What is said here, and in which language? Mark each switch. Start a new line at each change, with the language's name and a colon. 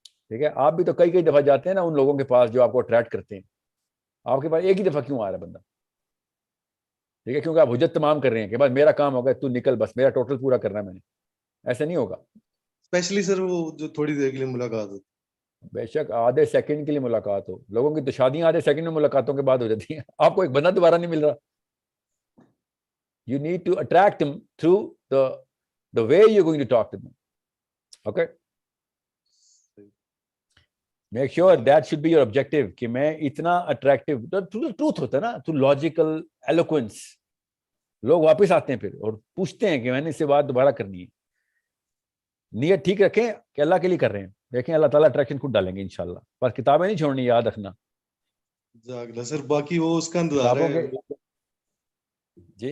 Urdu: ٹھیک ہے, آپ بھی تو کئی دفعہ جاتے ہیں نا ان لوگوں کے پاس جو آپ کو اٹریکٹ کرتے ہیں, آپ کے پاس ایک ہی دفعہ کیوں آ رہا ہے بندہ؟ ٹھیک ہے, کیونکہ آپ حجت تمام کر رہے ہیں کہ بس میرا کام ہوگا, تو نکل, بس میرا ٹوٹل پورا کرنا ہے میں نے. ایسا نہیں ہوگا. اسپیشلی سر وہ جو تھوڑی دیر کے لیے ملاقات ہوتی. بے شک آدھے سیکنڈ کے لیے ملاقات ہو, لوگوں کی تو شادیاں آدھے سیکنڈ میں ملاقاتوں کے بعد ہو جاتی ہیں. آپ کو ایک بندہ دوبارہ نہیں مل رہا.
English: You need to attract them through the way you're going to talk to them. Okay? Make sure that should be your objective
Urdu: کہ میں اتنا
English: attractive, truth
Urdu: ہوتا ہے نا,
English: through logical eloquence.
Urdu: لوگ واپس آتے ہیں پھر اور پوچھتے ہیں کہ میں نے اس سے بات دوبارہ کرنی ہے. نیت ٹھیک رکھیں کہ اللہ کے لیے کر رہے ہیں, دیکھیں اللہ تعالیٰ اٹریکشن خود ڈالیں گے انشاءاللہ. بس کتابیں نہیں چھوڑنی, یاد رکھنا. سر باقی وہ اس کا انتظار ہے, جی